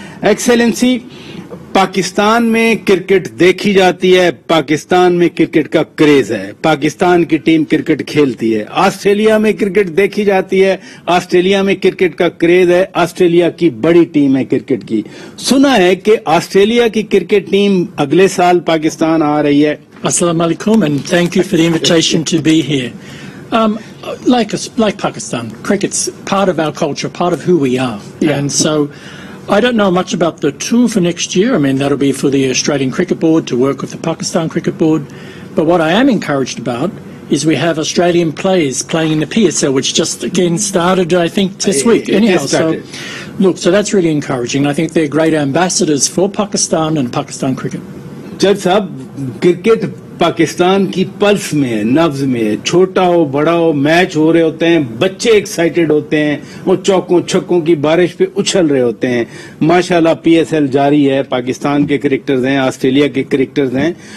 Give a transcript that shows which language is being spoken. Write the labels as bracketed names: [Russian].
[Urdu] Excellency, Pakistan میں cricket دیکھی جاتی ہے، پاکستان میں کرکٹ کا کریز ہے، پاکستان کی ٹیم کرکٹ کھیلتی ہے. آسٹریلیا میں کرکٹ دیکھی جاتی ہے، آسٹریلیا میں کرکٹ کا کریز ہے، آسٹریلیا کی بڑی ٹیم ہے کرکٹ کی. سنا ہے کہ آسٹریلیا کی کرکٹ ٹیم اگلے سال پاکستان آ رہی ہے. [English] Assalamu alaikum, and thank you for the invitation to be here. Like Pakistan, cricket's part of our culture, part of who we are. Yeah. And so I don't know much about the tour for next year. I mean, that'll be for the Australian Cricket Board to work with the Pakistan Cricket Board. But what I am encouraged about is we have Australian players playing in the PSL, which just again started, I think, this week. Anyhow, so that's really encouraging. I think they're great ambassadors for Pakistan and Pakistan cricket. [Urdu] جج صاحب، cricket Pakistan کی plus میں ہے، نبض میں ہے. چھوٹا ہو بڑا ہو میچ ہو رہے ہوتے ہیں، بچے ایکسائٹڈ ہوتے ہیں، وہ چوکوں چھکوں کی بارش پہ اچھل رہے ہوتے ہیں. ماشاءاللہ پی ایس ایل جاری ہے، پاکستان کے کرکٹرز ہیں، آسٹریلیا کے کرکٹرز ہیں.